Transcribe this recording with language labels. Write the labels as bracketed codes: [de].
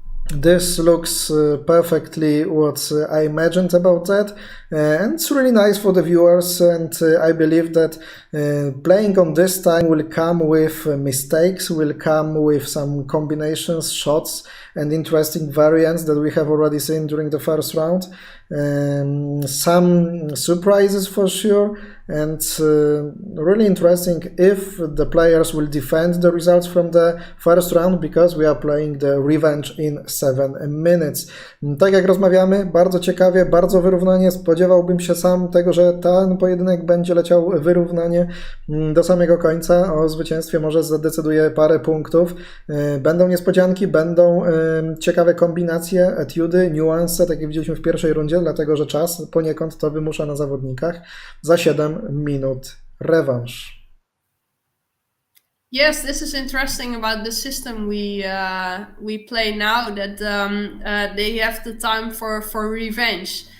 [en] This looks perfectly what I imagined about that, and it's really nice for the viewers, and I believe that playing on this time will come with mistakes, will come with some combinations, shots, and interesting variants that we have already seen during the first round. Some surprises for sure, and really interesting if the players will defend the results from the first round, because we are playing the revenge in 7 minutes. [pl] Tak jak rozmawiamy, bardzo ciekawie, bardzo wyrównanie. Spodziewałbym się sam tego, że ten pojedynek będzie leciał wyrównanie do samego końca. O zwycięstwie może zadecyduje parę punktów. Będą niespodzianki, będą ciekawe kombinacje, etiudy, niuanse, tak jak widzieliśmy w pierwszej rundzie, dlatego że czas poniekąd to wymusza na zawodnikach. Za 7 minut rewanż. [en] Yes, this is interesting about the system we play now, that they have the time for revenge.